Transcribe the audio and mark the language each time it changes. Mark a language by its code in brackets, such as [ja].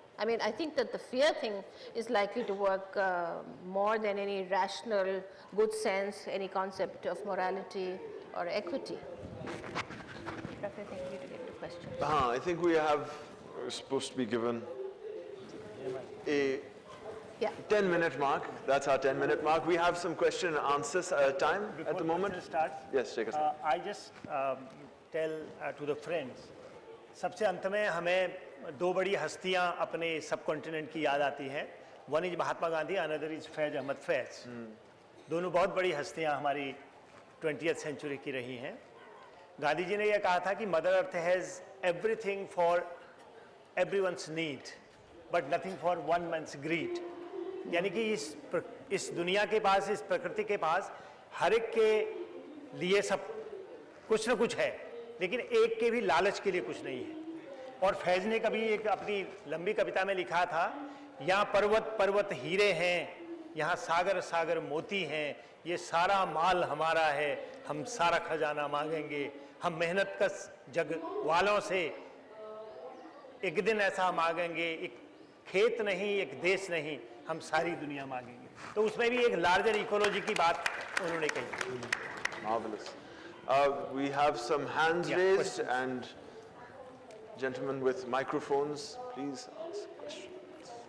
[en] I mean, I think that the fear thing is likely to work more than any rational, good sense, any concept of morality or equity. I think we need to get to questions. I think we're supposed to be given a 10-minute mark. That's our 10-minute mark. We have some question and answers time at the moment. Starts, Yes, take us. I just tell to the friends, [hi] सबसे अंत में हमें दो बड़ी हस्तियां अपने सब continent की याद आती हैं. [en] one is [hi] Mahatma Gandhi, [en] another is [hi] Faiz Ahmad Faiz. दोनों बहुत बड़ी हस्तियां हमारी 20th सेंचुरी की रही हैं. गांधी जी ने यह कहा था कि [en] Mother earth has everything for everyone's need but nothing for one man's greed. [hi] यानी कि इस दुनिया के पास, इस प्रकृति के पास हर एक के लिए सब कुछ न कुछ है, लेकिन एक के भी लालच के लिए कुछ नहीं है. और फैज ने कभी एक अपनी लंबी कविता में लिखा था, यहाँ पर्वत पर्वत हीरे हैं, यहाँ सागर सागर मोती हैं, ये सारा माल हमारा है, हम सारा खजाना मांगेंगे, हम मेहनत कश जग वालों से एक दिन ऐसा मांगेंगे, एक खेत नहीं, एक देश नहीं, हम सारी दुनिया मांगेंगे. तो उसमें भी एक लार्जर इकोलॉजी की बात उन्होंने कही. [en] Marvelous. We have some hands raised, and gentlemen with microphones, please ask questions.